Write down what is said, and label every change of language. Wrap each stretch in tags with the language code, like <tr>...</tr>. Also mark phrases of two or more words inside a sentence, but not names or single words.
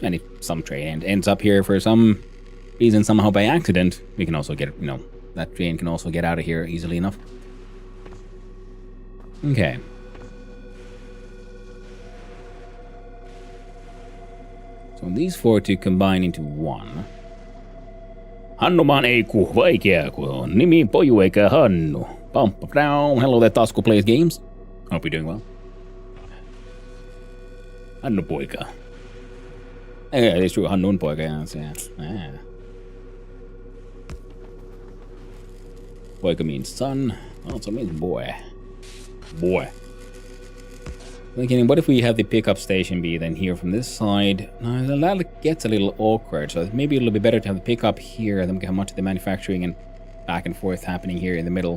<en>And if some train ends up here for some reason, somehow by accident, we can also get, you know, that train can also get out of here easily enough. Okay. So these four to combine into one.</en> <fi>Hannumaan ei kuulu vaikea, kun on nimi poju eikä Hannu.</fi> <en>Pampa down. Hello there, Tasku Plays Games. Hope you're doing well.</en> <fi>Hannu poika.</fi> <en>Yeah, it's true.</en> <fi>Hannun poika. Yeah.</fi> <en>Poika means son. Also means boy. Boy. Thinking, what if we have the pickup station be then here from this side? No, that gets a little awkward, so maybe it'll be better to have the pickup here, and then we can have much of the manufacturing and back and forth happening here in the middle.</en>